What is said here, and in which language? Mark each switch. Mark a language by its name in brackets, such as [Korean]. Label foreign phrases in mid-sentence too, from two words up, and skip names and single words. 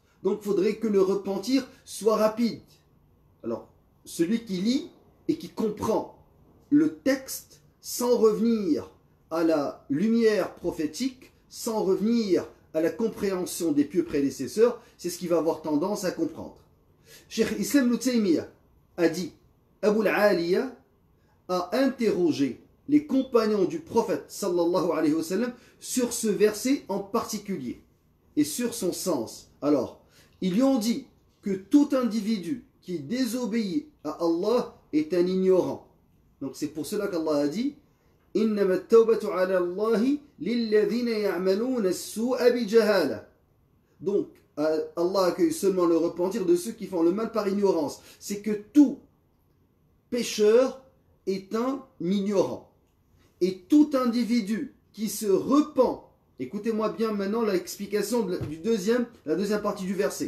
[French] Donc il faudrait que le repentir soit rapide. Alors, celui qui lit et qui comprend le texte sans revenir à la lumière prophétique, sans revenir à la compréhension des pieux prédécesseurs, c'est ce qu'il va avoir tendance à comprendre. Cheikh Islam Ibn Taymiyyah a dit, Abu al-Aliya a interrogé les compagnons du prophète [Arabic] صلى الله عليه وسلم [French] sur ce verset en particulier et sur son sens. Alors, ils lui ont dit que tout individu qui désobéit à Allah est un ignorant. Donc c'est pour cela qu'Allah a dit [Arabic] إنما التوبة على الله للذين يعملون السوء بجهالة. [French] Donc Allah accueille seulement le repentir de ceux qui font le mal par ignorance. C'est que tout pécheur est un ignorant. Et tout individu qui se repent, écoutez-moi bien maintenant l'explication de la deuxième partie du verset.